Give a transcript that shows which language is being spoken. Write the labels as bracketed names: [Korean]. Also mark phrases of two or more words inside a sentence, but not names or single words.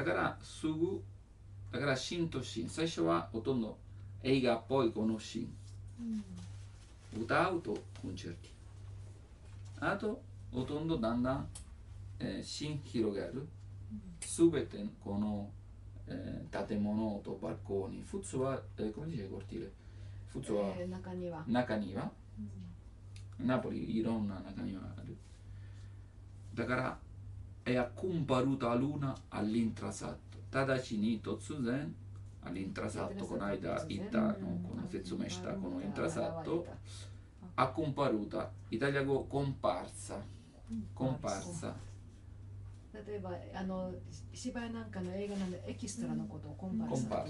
[Japanese] からだからシーンとシーン、最初はほとんど映画っぽいこのシーン、歌うとコンチェルティ、あとほとんどだんだん、シーン広がる、すべてこの、建物とバルコーニ、普通は、 [Italian] come dice cortile? [Japanese] 普通は中庭、ナポリいろんな中庭がある。 [Neapolitan] だから、è comparuta luna all'intrasato。 [Japanese] ただしに突然、all'intrasato、この間言ったの、この説明したこのイントラサット、comparuta、イタリア語コンパーサ。例えば芝居なんかの映画なんでエキストラのことをコンパルサっていう